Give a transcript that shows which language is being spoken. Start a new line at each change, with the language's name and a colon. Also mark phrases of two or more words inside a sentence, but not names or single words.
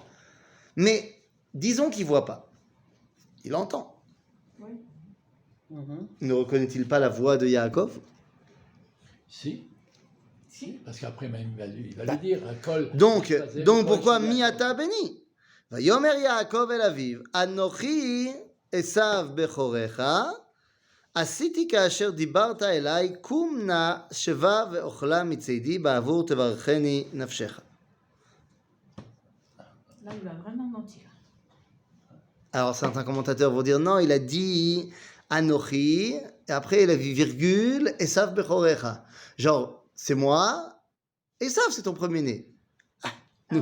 French: Mais disons qu'il ne voit pas. Il entend. Oui. Ne reconnaît-il pas la voix de Yaakov ? Si. Parce qu'après, même, il va lui dire, Kol. Donc pourquoi
Hebrew: מי אתה בני ? ויאמר יעקב אל אביו אנכי עשו בכורך, עשיתי כאשר דיברת אליי, קום נא שבה ואוכלה מצדי בעבור תברכני נפשך.
French: Là, il va vraiment mentir. Alors certains commentateurs vont dire non, il a dit Anochi, et après il a vu virgule,
Hebrew: עשו בכורך.
French: Genre, c'est moi, Esav c'est ton premier-né. Nous.